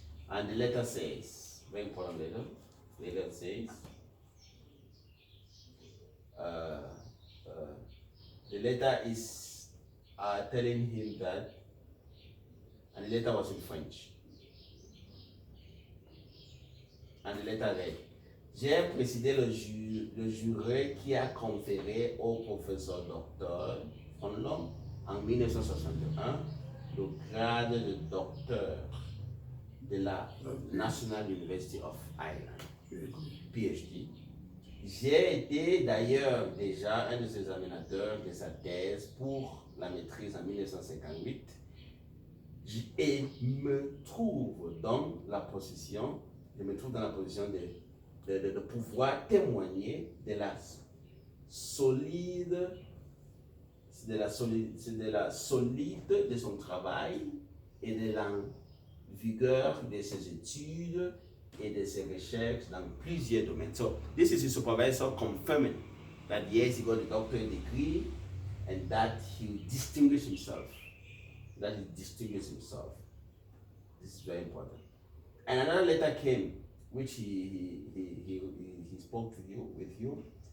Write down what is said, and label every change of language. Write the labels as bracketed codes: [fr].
[en] And the letter says, very important letter. The letter says, the letter is telling him that, and the letter was in French. [fr] And the letter read, j'ai présidé le jury qui a conféré au professeur docteur Fonlon en 1961 le grade de docteur de la National University of Ireland, PhD. J'ai été d'ailleurs déjà un des examinateurs de sa thèse pour la maîtrise en 1958 et me trouve dans la position de pouvoir témoigner de la solide de son travail et de la vigueur de ses études et de ses recherches dans plusieurs domaines. [en] So this is his supervisor confirming that yes, he got a doctorate degree and that he distinguished himself. This is very important. And another letter came, which he spoke to you, with you.